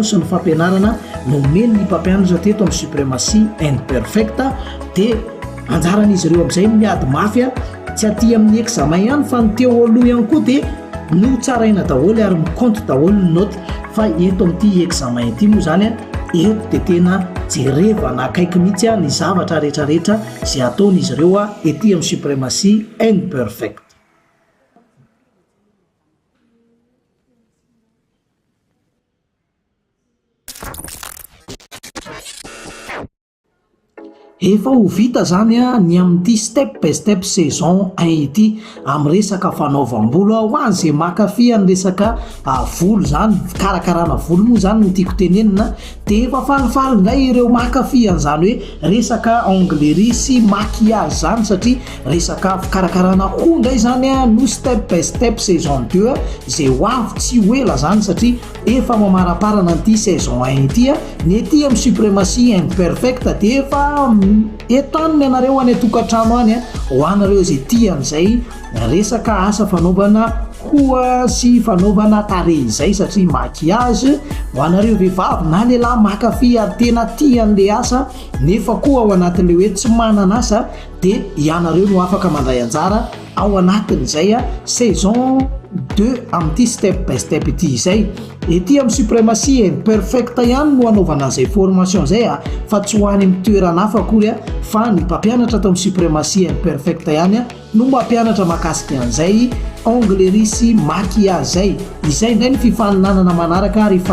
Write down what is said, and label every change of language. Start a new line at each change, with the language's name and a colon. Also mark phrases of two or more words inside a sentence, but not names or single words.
Malagasy: sy ny fampianarana nomeny ny mpampianatra teto amin'ny suprématie imperfecta dia anjaran'izy ireo amin'izay miady mafy tsy aty amin'ny examen ihany fa ny teo aloha ihany koa dia no tsaraina daholo ary miconte daholo ny noty fa eto amin'ity examen ity moa zany eto dia tena jerevana akaiky mihitsy ny zavatra rehetrarehetra izay ataon'izy ireo ety amin'ny suprématie imperfecte. Efa ho vita zany ny amin'ity
English: step by step
Malagasy: saison 1 ity amin'ny resaka fanaovam-bolo ho an'izay mankafy ny resaka volo zany fikarakarana volo moa zany no tiako tenenina dia efa falifaly indray ireo mankafy an'izany hoe resaka onglerie sy maquillage zany satria resaka fikarakarana hoho indray zany no
English: step by step
Malagasy: saison 2 izay ho avy tsy ho ela zany satria efa mamaraparana an'ity saison 1 ity ny ety amin'ny suprématie imperfecta dia efa etaniny anareo any tokantrano any ho anareo izay tian'izay resaka asa fanaovana hoha sy fanaovana tarehy izay satria maquillage ho anareo vehivavy na lehilahy mankafy ary tena tian'le asa nefa koa ao anatin'le hoe tsy manana asa dia ianareo no afaka mandray anjara ao anatin'izay saison 2 amin'ity
English: step by step
Malagasy: ity izay. Ety amin'ny suprématie imperfecta ihany no anaovana izay formation izay fa tsy ho any amin'ny toerana hafa akory fa ny mpampianatra atao amin'ny suprématie imperfecta ihany no mampianatra mahakasika an'izay onglerie sy maquillage izay indray ny fifaninanana manaraka